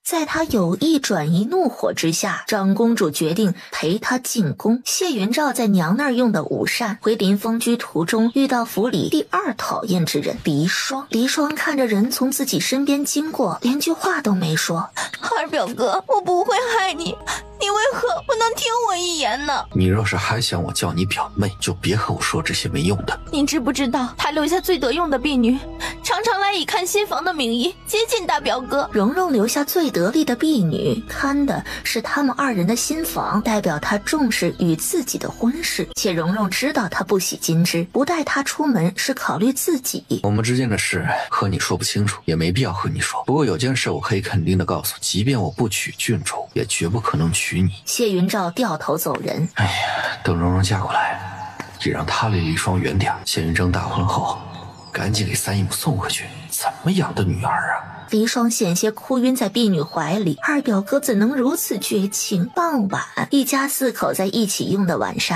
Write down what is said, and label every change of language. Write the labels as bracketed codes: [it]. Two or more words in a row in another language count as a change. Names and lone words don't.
[zh] 在他有意轉移怒火之下，長公主決定陪他進宮。謝雲照在娘那兒用的午膳，回臨風居途中遇到府裡第二討厭之人離霜。離霜看着人從自己身邊經過，連句話都沒說。二表哥，我不會害你，你為何不能聽我一言呢？你若是還想我叫你表妹，就別和我說這些沒用的。您知不知道，他留下最得用的婢女，常常來以看新房的名義接近大表哥。蓉蓉留下最得力的婢女，看的是他們二人的新房，代表他重視與自己的婚事。且蓉蓉知道他不喜金枝，不帶他出門是考慮自己。我們之間的事和你說不清楚，也沒必要和你說。不過有件事我可以肯定的告訴，即便我不娶郡主，也絕不可能娶你。謝雲照掉頭走人。哎呀，等蓉蓉嫁過來，也讓她離離霜遠點。謝雲峥大婚後，趕緊給三姨母送回去。怎麼養的女兒啊？離霜險些哭暈在婢女懷裡，二表哥怎能如此絕情？傍晚，一家四口在一起用的晚膳。